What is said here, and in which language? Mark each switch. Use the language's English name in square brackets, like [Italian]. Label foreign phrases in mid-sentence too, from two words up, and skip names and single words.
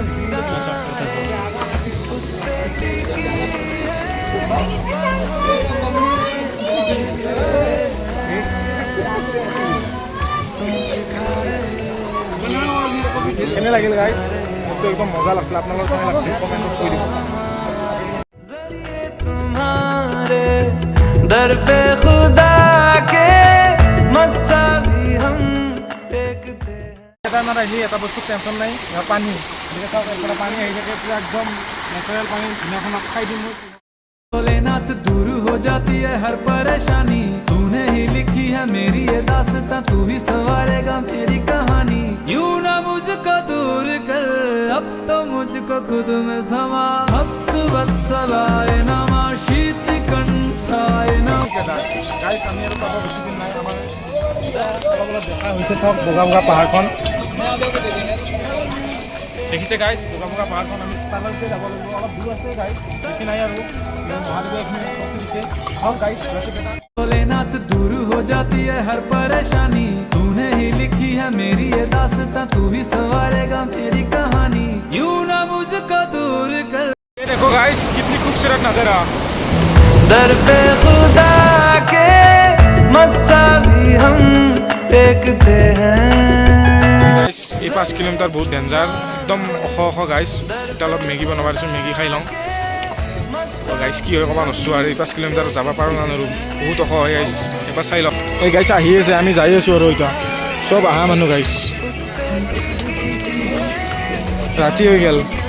[Assamese] কেনে লাগিল গাইজ, মোকতো একদম মজা লাগছিল, আপোনালোকৰ কেনে লাগছে কমেণ্টত কৈ দিব। [Hindi] दर पे खुदा के मक्ता भी हम देखते हैं। [Assamese] কেদাৰনাথ আহি এটা বস্তু টেনশ্যন নাই, পানী, এটা পানী আহি থাকে, পুৰা একদম নেচাৰেল পানী, ধুনীয়াখন খাই দিম মই। [Hindi] भोलेनाथ दूर हो जाती है हर परेशानी, तूने ही लिखी है मेरी ये दास्तां, तू ही संवारेगा मेरी कहानी। यूं ना मुझको दूर कर, अब तो मुझको खुद में समा, [Sanskrit] भक्त वत्सलाय नमः, शीत कंठाय नमः। [Assamese] গাইজ আমি আৰু পাব বেছি দিন নাই, আমাৰ অলপ দেখা হৈছে ধৰক বগা পাহাৰখন দেখিছে গাইজ, বগা পাহাৰখন, আমি তালৈকে যাব লাগিব, অলপ দূৰ আছে গাইজ, বেছি নাই আৰু মহাদেৱে এইখিনি শক্তি দিছে। হওক গাইজ, [Hindi] भोलेनाथ दूर हो जाती है हर परेशानी, तूने ही लिखी है मेरी ये दास्तां, तू ही संवारेगा मेरी कहानी। यूं ना मुझको दूर कर, ये देखो गाइज कितनी खूबसूरत नजारा, दर पे खुदा के मक्ता भी हम देखते हैं। [Assamese] এই 5 কিলোমিটাৰ বহুত ডেঞ্জাৰ, একদম ওখ গাইজ। এতিয়া অলপ মেগী বনাব দিছোঁ, মেগী খাই লওঁ। গাইজ কি হয় ক'ব নোৱাৰিছোঁ, আৰু এই 5 কিলোমিটাৰ যাব পাৰোঁ না নোৱাৰোঁ, বহুত ওখ হয় গাইজ, এবাৰ চাই লওক। এই গাইজ আহি আছে, আমি যাই আছোঁ আৰু এতিয়া চব আহা মানুহ গাইজ, ৰাতি হৈ গ'ল।